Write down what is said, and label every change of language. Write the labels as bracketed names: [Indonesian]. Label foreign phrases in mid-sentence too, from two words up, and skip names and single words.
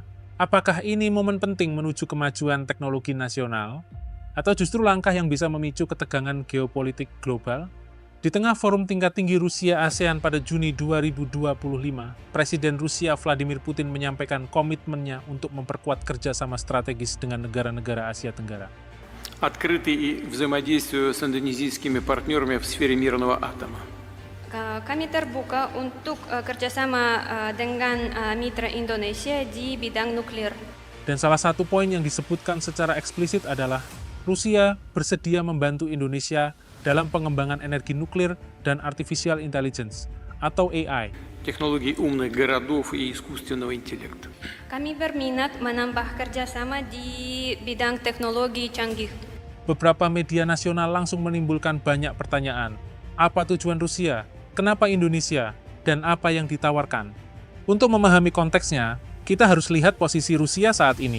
[Indonesian] Apakah ini momen penting menuju kemajuan teknologi nasional? Atau justru langkah yang bisa memicu ketegangan geopolitik global? Di tengah forum tingkat tinggi Rusia-ASEAN pada Juni 2025, Presiden Rusia Vladimir Putin menyampaikan komitmennya untuk memperkuat kerjasama strategis dengan negara-negara Asia Tenggara. [Russian] Открыты и взаимодействию с индонезийскими партнерами в сфере мирного атома. [Indonesian] Kami terbuka untuk kerjasama dengan mitra Indonesia di bidang nuklir. Dan salah satu poin yang disebutkan secara eksplisit adalah Rusia bersedia membantu Indonesia dalam pengembangan energi nuklir dan [English] artificial intelligence [Indonesian] atau AI. [Russian] Технологии умных городов и искусственного интеллекта. [Indonesian] Kami berminat menambah kerjasama di bidang teknologi canggih. Beberapa media nasional langsung menimbulkan banyak pertanyaan. Apa tujuan Rusia? Kenapa Indonesia? Dan apa yang ditawarkan? Untuk memahami konteksnya, kita harus lihat posisi Rusia saat ini.